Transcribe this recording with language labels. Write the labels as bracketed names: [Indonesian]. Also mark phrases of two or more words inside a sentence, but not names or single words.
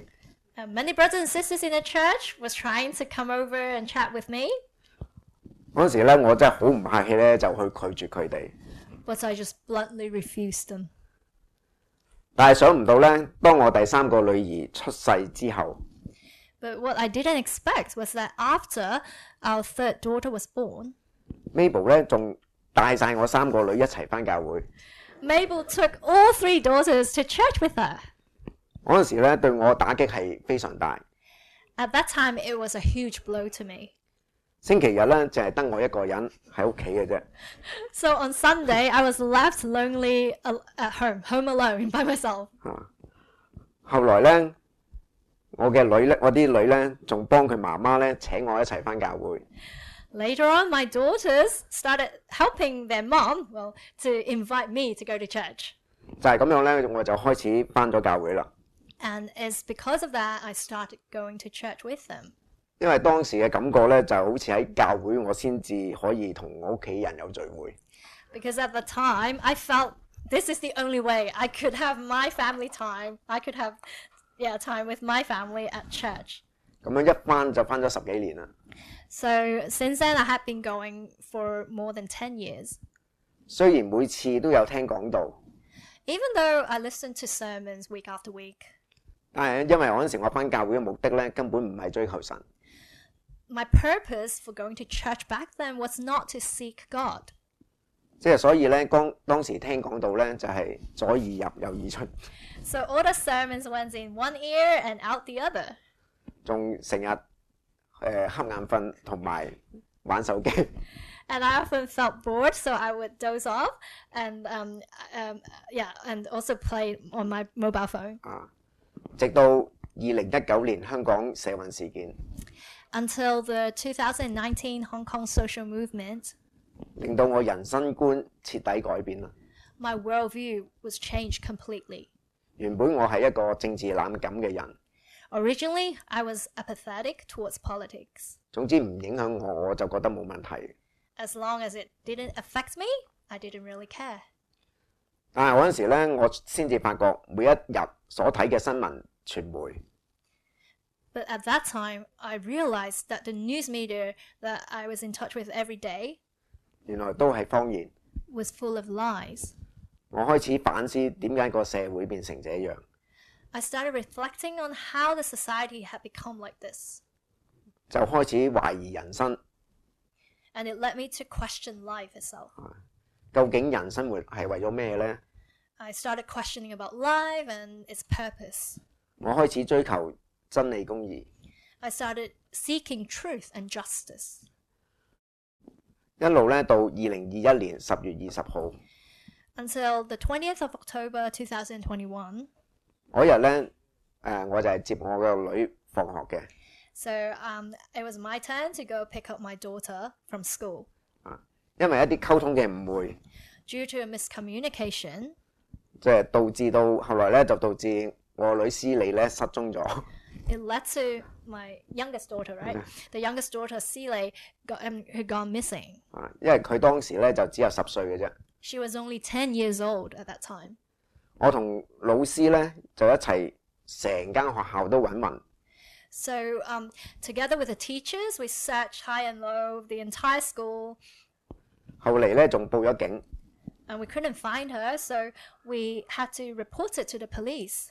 [English] Many brothers and sisters in the church was trying to come over and chat with me. [Cantonese] 嗰時呢，我真係好唔客氣呢，就去拒絕佢哋。 [English] But I just bluntly refused them. [Cantonese] 但係想唔到呢，當我第三個女兒出世之後， [English] But what I didn't expect was that after our third daughter was born, [Cantonese] Mabel 呢仲帶晒我三個女一齊返教會。 [English] Mabel took all three daughters to church with her. [Cantonese] 嗰陣時呢，對我打擊係非常大。 [English] At that time, it was a huge blow to me. [Cantonese] 星期日呢，淨係得我一個人喺屋企嘅啫。 [English] So on Sunday, I was left lonely at home alone by myself. [Cantonese] 後來呢，我啲女呢，仲幫佢媽媽呢請我一齊返教會。 [English] Later on, my daughters started helping their mom, to invite me to go to church. [Cantonese] 就係咁樣呢，我就開始返咗教會啦。 [English] And it's because of that I started going to church with them. [Cantonese] 因為當時嘅感覺呢，就好似喺教會我先至可以同我屋企人有聚會。 [English] Because at the time, I felt this is the only way I could have my family time. I could have, time with my family at church. [Cantonese] 咁樣一返就返咗10幾年啦。 [English] So since then, I had been going for more than 10 years. [Cantonese] 雖然每次都有聽講道， [English] Even though I listened to sermons week after week, [Cantonese] 但係因為嗰陣時我返教會嘅目的呢，根本唔係追求神。 [English] my purpose for going to church back then was not to seek God. [Cantonese] 即係所以呢，當時聽講道呢，就係左耳入右耳出， [English] So all the sermons went in one ear and out the other. [Cantonese] 仲成日瞌眼瞓同埋玩手機。 [English] And I often felt bored, so I would doze off and and also play on my mobile phone. [Cantonese] 直到2019年香港社運事件， [English] Until the 2019 Hong Kong social movement, [Cantonese] 令到我人生觀徹底改變啦。 [English] my worldview was changed completely. [Cantonese] 原本我係一個政治冷感嘅人， [English] Originally, I was apathetic towards politics. [Cantonese] 總之唔影響我，我就覺得冇問題。 [English] As long as it didn't affect me, I didn't really care. [Cantonese] 但係嗰陣時呢，我先至發覺每一日所睇嘅新聞傳媒， [English] But at that time, I realized that the news media that I was in touch with every day [Cantonese] 原來都係謊言。 [English] was full of lies. [Cantonese] 我開始反思點解個社會變成這樣， [English] I started reflecting on how the society had become like this. [Cantonese] 就開始懷疑人生。 [English] And it led me to question life itself. [Cantonese] 究竟人生活係為咗咩呢？ [English] I started questioning about life and its purpose. [Cantonese] 我開始追求真理公義， [English] I started seeking truth and justice. [Cantonese] 一路呢到2021年10月20號 [English] Until the 20th of October 2021. [Cantonese] 嗰日呢，我就係接我個女放學嘅。 [English] So it was my turn to go pick up my daughter from school. [Cantonese] 因為一啲溝通嘅誤會， [English] Due to a miscommunication, [Cantonese] 即係導致到後來呢，就導致我女思莉呢失蹤咗。 [English] it led to my youngest daughter, right? The youngest daughter, Celie, had gone missing. [Cantonese] 因為佢當時呢就只有10歲嘅啫。 [English] She was only 10 years old at that time. [Cantonese] 我同老師呢就一齊成間學校都揾勻， [English] So together with the teachers, we searched high and low the entire school, [Cantonese] 後嚟咧仲報咗警。 [English] and we couldn't find her, so we had to report it to the police.